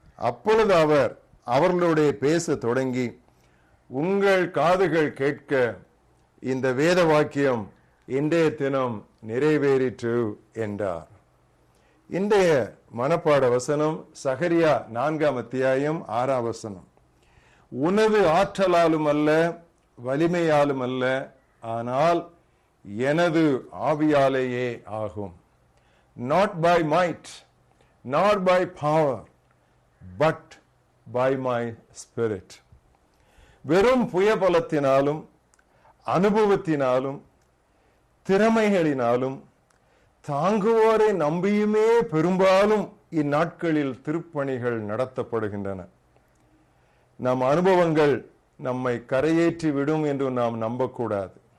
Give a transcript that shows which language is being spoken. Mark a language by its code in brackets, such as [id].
[ta] அப்பொழுது அவர் அவர்களுடைய பேச தொடங்கி, உங்கள் காதுகள் கேட்க இந்த வேத வாக்கியம் இன்றைய தினம் நிறைவேறிற்று என்றார். இன்றைய மனப்பாட வசனம் சகரியா 4ஆம் அத்தியாயம் 6ஆம் வசனம். உனது ஆற்றலாலும் அல்ல, வலிமையாலும் அல்ல, ஆனால் எனது ஆவியாலேயே ஆகும். [en] Not by might, not by power, but by my spirit. [ta] வெறும் புயபலத்தினாலும் அனுபவத்தினாலும் திறமைகளினாலும் தாங்குவோரை நம்பியுமே பெரும்பாலும் இந்நாட்களில் திருப்பணிகள் நடத்தப்படுகின்றன. நம் அனுபவங்கள் நம்மை கரையேற்றி விடும் என்று நாம் நம்பக்கூடாது.